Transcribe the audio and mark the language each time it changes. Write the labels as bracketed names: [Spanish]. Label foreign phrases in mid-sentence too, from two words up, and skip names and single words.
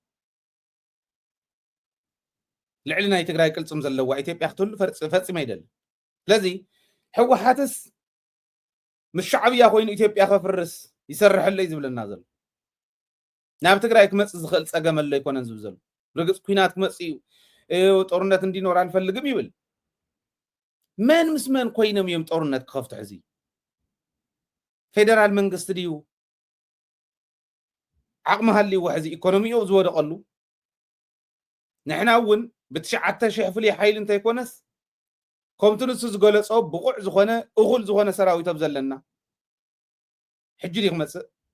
[Tigrinya] ልዕሊ ናይ ትግራይ ቅልፅም ዘለዋ ኢትዮጵያ ክትህሉ ፈፂመ ይደሊ ስለዚ ሕወሓትስ ምስ ሻዕብያ ኮይኑ ኢትዮጵያ ከፍርስ ይሰርሐለይ ዝብለና ዘሎ ናብ ትግራይ ክመፅእ ዝኽእል ፀገም ኣሎ ይኮነን ዝብል ዘሎ ርግፅ ኩናት ክመፅእ እዩ [Amharic] ጦርነት እንዲኖር አንፈልግም [Tigrinya] ይብል መን ምስ መን ኮይኖም እዮም ጦርነት ክኸፍቱ ሕዚ ፌደራል መንግስቲ ድዩ ዓቕሚ ሃልይዎ ሕዚ ኢኮኖሚኡ ዝወደቐሉ ንሕና እውን ብ9,000 ፍሉይ ሓይሊ እንተይኮነስ ከምቲ ንሱ ዝገለፆ ብቑዕ ዝኾነ እኹል ዝኾነ ሰራዊት ኣብ ዘለና ሕጂ ዲ ክመፅእ